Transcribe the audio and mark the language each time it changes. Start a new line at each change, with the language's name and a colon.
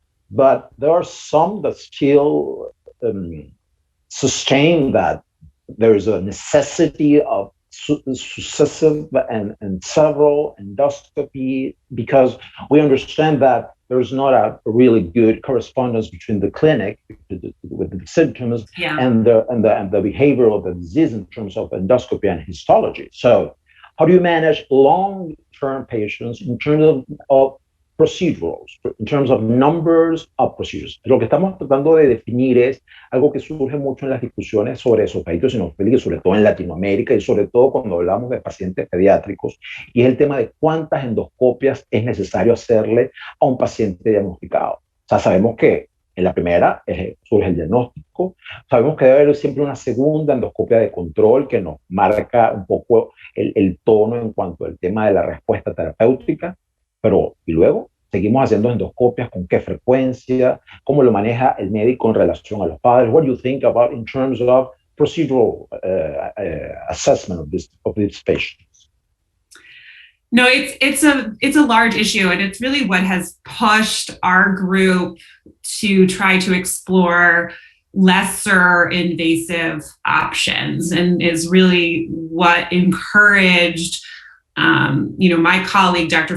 English: But there are some that still sustain that there is a necessity of successive and several endoscopy, because we understand that there's not a really good correspondence between the clinic with the symptoms and the behavior of the disease in terms of endoscopy and histology. So how do you manage long-term patients in terms of procedurals, in terms of numbers of procedures?
Spanish: Lo que estamos tratando de definir es algo que surge mucho en las discusiones sobre esofagito eosinofílico, sobre todo en Latinoamérica y sobre todo cuando hablamos de pacientes pediátricos, y es el tema de cuántas endoscopias es necesario hacerle a un paciente diagnosticado. O sea, sabemos que en la primera surge el diagnóstico, sabemos que debe haber siempre una segunda endoscopia de control que nos marca un poco el tono en cuanto al tema de la respuesta terapéutica. Pero, y luego, seguimos haciendo endoscopias, con qué frecuencia, cómo lo maneja el médico en relación a los padres.
English: What do you think about in terms of procedural assessment of these patients? No, it's a large issue, and it's really what has pushed our group to try to explore lesser invasive options, and is really what encouraged my colleague, Dr.